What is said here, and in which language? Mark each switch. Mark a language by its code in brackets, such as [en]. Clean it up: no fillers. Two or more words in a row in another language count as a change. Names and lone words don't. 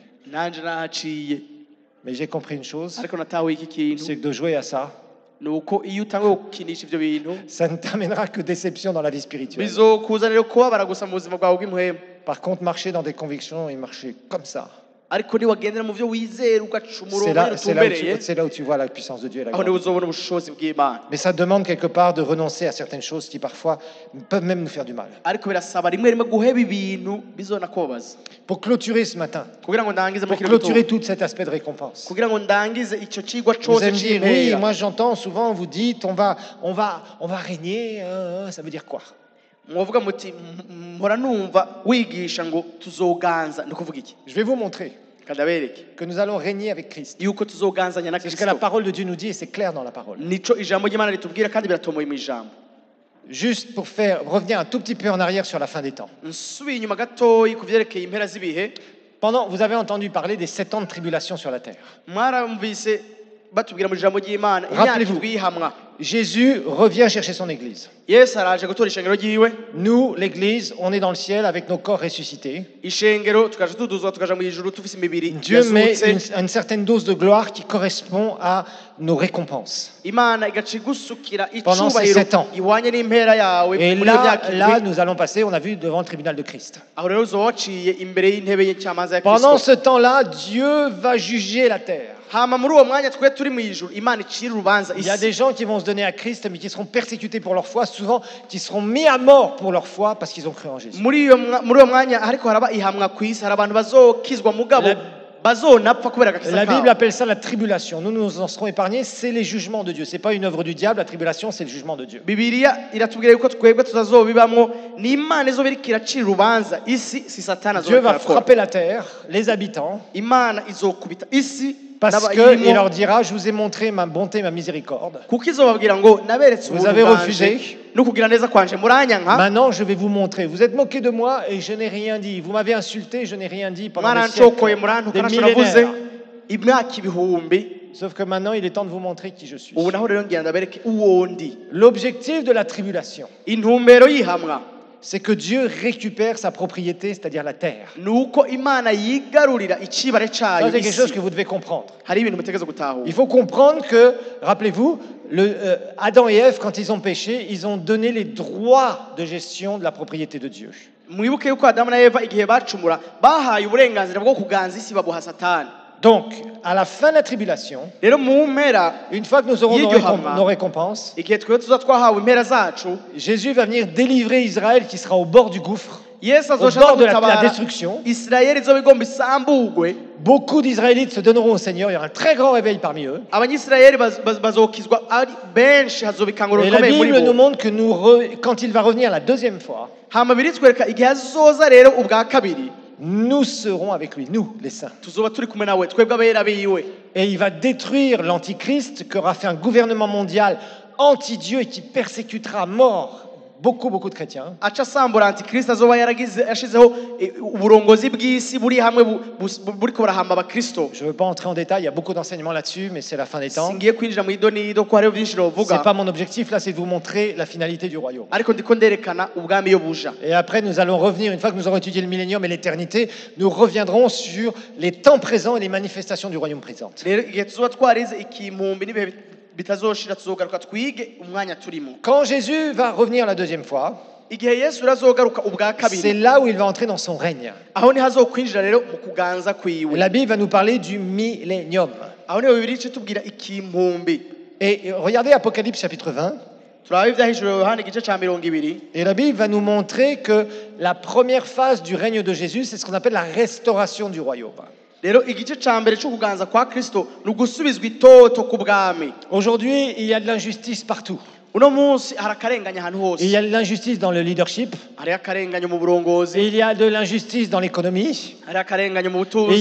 [fr] Mais j'ai compris une chose, c'est que de jouer à ça, ça ne t'amènera que déception dans la vie spirituelle. Par contre, marcher dans des convictions et marcher comme ça, [rn] ariko niwagendera mu byo wizera ugaca [fr] C'est [rn] umurongo [fr] là, [rn] nyine [fr] c'est là où [rn] utumbereye [fr] c'est là où tu vois la puissance de Dieu et la [rn] aho niho [fr] gloire. [rn] uzobona ubushobozi bw'Imana. [fr] Mais ça demande quelque part de renoncer à certaines choses qui parfois peuvent même nous faire du mal. [rn] ariko birasaba rimwe rimwe guheba ibintu bizonakubabaza [fr] Pour clôturer ce matin, [rn] kugira ngo ndangize [fr] pour [rn] muri kino [fr] clôturer [rn] gitondo [fr] tout cet aspect de récompense. [rn] kugira ngo ndangize icyo kigwa [fr] Vous [rn] cyose [fr] allez me dire, oui, [rn] cy'impera. [fr] moi j'entends souvent, vous dites, on va régner, ça veut dire quoi? [rn] mwavuga muti mpora numva wigisha ngo tuzoganza ni ukuvuga iki? [fr] Je vais vous montrer [rn] kadabereke [fr] que nous allons régner avec Christ. [rn] yuko tuzoganzanya na [fr] C'est ce que la [rn] Kristo. [fr] parole de Dieu nous dit et c'est clair dans la parole. [rn] nico ijambo ry'Imana ritubwira kandi biratomoye mu ijambo. [fr] Juste pour revenir un tout petit peu en arrière sur la fin des temps. [rn] nsubiye inyuma gatoyi ku byerekeye impera z'ibihe. [fr] Vous avez entendu parler des 7 ans de tribulation sur la terre. [rn] mwarumvise batubwira mu ijambo ry'Imana imyaka [fr] Rappelez-vous. [rn] indwi y'ihamwa. [fr] Jésus revient chercher son Église. [rn] Yesu araje gutora ishengero ryiwe. [fr] Nous, l'Église, on est dans le ciel avec nos corps ressuscités. [rn] ishengero tukaja tuduzwa tukaja mu ijuru tufise imibiri [fr] Dieu met [rn] yazutse. [fr] une certaine dose de gloire qui correspond à nos récompenses. [rn] Imana igaca igusukira [fr] Pendant ces [rn] icubahiro [fr] 7 ans. [rn] ihwanye n'impera yawe [fr] Et [rn] muri iyo [fr] là, [rn] myaka [fr] là, [rn] indwi. [fr] nous allons passer, on a vu, devant le tribunal de Christ. [rn] aho rero uzoba waciye imbere y'intebe y'incamanza ya [fr] Pendant [rn] Kristo. [fr] ce temps-là, Dieu va juger la terre. [rn] hama muri uwo mwanya twe turi mu ijuru Imana icira urubanza [fr] Il y a [rn] isi. [fr] des gens qui vont se donner à Christ, mais qui seront persécutés pour leur foi, souvent qui seront mis à mort pour leur foi parce qu'ils ont cru en Jésus. [rn] muri uwo mwanya ariko haraba ihamwa ku isi hari abantu bazokizwa mugabo bazonapfa kubera agakiza [fr] La Bible [rn] kabo. [fr] appelle ça la tribulation. Nous, nous en serons épargnés. C'est les jugements de Dieu. C'est pas une œuvre du diable. La tribulation, c'est le jugement de Dieu. [rn] Bibiliya iratubwira yuko twebwe tutazobibamwo ni Imana izoba iriko iracira urubanza isi si Satani [fr] Dieu va [rn] azoba [fr] frapper la terre, les habitants, [rn] Imana izokubita isi [fr] parce [rn] n'abayirimo. [fr] qu'il leur dira, je vous ai montré ma bonté, ma miséricorde. [rn] kuko izobabwira ngo naberetse [fr] Vous [rn] ubuntu [fr] avez [rn] bwanje [fr] refusé. [rn] no kugira neza kwanje muranyanka. [fr] Maintenant, je vais vous montrer. Vous êtes moqué de moi et je n'ai rien dit. Vous m'avez insulté, je n'ai rien dit pendant des [rn] mwarancokoye [fr] siècles, [rn] murantuka [fr] des [rn] naco navuze [fr] millénaires. [rn] imyaka ibihumbi. [fr] Sauf que maintenant, il est temps de vous montrer qui je suis. [rn] ubu naho rero ngira ndabereke uwo ndi. [fr] L'objectif de la tribulation, [rn] intumbero y'ihamwa [fr] c'est que Dieu récupère sa propriété, c'est-à-dire la terre. [rn] ni uko Imana yigarurira icibare [fr] Ça, [rn] cayo [fr] c'est quelque chose [rn] isi. [fr] que vous devez comprendre. [rn] hari ibintu mutegereza gutahura. [fr] Il faut comprendre que, rappelez-vous, Adam et Ève, quand ils ont péché, ils ont donné les droits de gestion de la propriété de Dieu. [rn] mwibuke yuko Adamu na Eva igihe bacumura bahaye uburenganzira bwo kuganza isi babuha Satani. [fr] Donc, à la fin de la tribulation, [rn] rero mu mpera [fr] une fois que nous aurons nos récompenses, [rn] igihe twebwe tuza twahawe impera zacu [fr] Jésus va venir délivrer Israël qui sera au bord du gouffre, [rn] Yesu [fr] au [rn] azoca [fr] bord de la [rn] gutabara [fr] destruction. [rn] Isirayeli izoba igomba isambugwe. [fr] Beaucoup d'Israélites se donneront au Seigneur, il y aura un très grand réveil parmi eux. [rn] abanyisirayeli bazokizwa ari benshi hazoba ikanguro [fr] Et la [rn] rikomeye muri [fr] Bible nous [rn] bo. [fr] montre que quand il va revenir la deuxième fois, [rn] hama biritwereka igihe azoza rero ubwa kabiri [fr] nous serons avec lui, nous, les saints. [rn] tuzoba turi kumwe nawe twebwe abera biwe. [fr] Et il va détruire l'antichrist qui aura fait un gouvernement mondial anti-Dieu et qui persécutera à mort beaucoup de chrétiens. [rn] aca asambura antikristo azoba yashizeho uburongozi bw'isi buri hamwe buriko burahamba abakristo. [fr] Je ne veux pas entrer en détail, il y a beaucoup d'enseignements là-dessus, mais c'est la fin des temps. [rn] singiye kwinjira mu idonido ko hariho byinshi [fr] C'est [rn] novuga [fr] pas mon objectif, là, c'est de vous montrer la finalité du royaume. [rn] ariko ndiko nderekana ubwami iyo buja. [fr] Et après, nous allons revenir, une fois que nous aurons étudié le millénium et l'éternité, nous reviendrons sur les temps présents et les manifestations du royaume présentes. [rn] rero igihe tuzoba twarize ikimpumbi n'ibihe bitazoshira tuzogaruka twige umwanya turimo. [fr] Quand Jésus va revenir la deuxième fois, [rn] igihe Yesu razogaruka ubwa [fr] c'est [rn] kabiri [fr] là où il va entrer dans son règne. [rn] aho ni hazokwinjira rero mu kuganza kwiwe. [fr] La Bible va nous parler du millénium. [rn] aho niho bibiri ice tubwira ikimpumbi. [fr] Et regardez Apocalypse chapitre 20. [rn] turaba ivyahishuriwe Yohana igice ca 20. [fr] Et la Bible va nous montrer que la première phase du règne de Jésus, c'est ce qu'on appelle la restauration du royaume. [rn] rero igice ca mbere cyo kuganza kwa Kristo ni ugusubizwa itoto ku bwami. [fr] Aujourd'hui, il y a de l'injustice partout. [rn] uno munsi hari akarenganya ahantu hose. [fr] Il y a de l'injustice dans le leadership. [rn] hari akarenganya mu burongozi. [fr] Il y a de l'injustice dans l'économie. [rn] hari akarenganya mu [fr] Et il [rn] butunzi.